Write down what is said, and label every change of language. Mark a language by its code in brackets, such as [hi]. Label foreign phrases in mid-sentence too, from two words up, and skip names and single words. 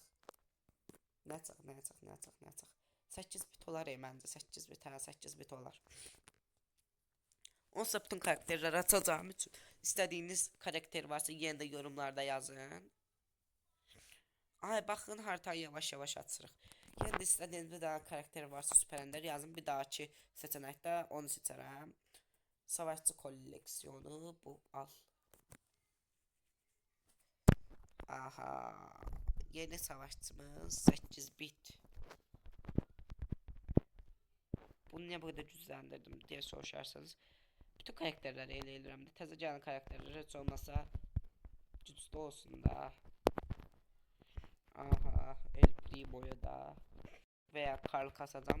[az] Nə açaq, nə açaq, nə açaq, nə açaq? 8 bit olar məncə. 8 bit, hə, 8 bit olar. Onsuz da bütün karakterləri açacağım üçün istədiyiniz karakter varsa yenə də yorumlarda yazın. Ay, baxın haritayı yavaş-yavaş açırıq. Yenə də istədiyiniz bir daha karakter varsa Süper Ender yazın. Bir dahaki seçənəkdə onu seçərəm. Savaşçı kolleksiyonu bu al. Aha. Yeni savaşçımız 8 bit. Bunu niyə bu qədər gücləndirdim deyə soruşarsanız. Bütün karakterləri elə edirəm də. Təzə gələn karakterlər heç olmasa güclü olsun da. Aha, El Primo'ya da veya Karl kasacağım.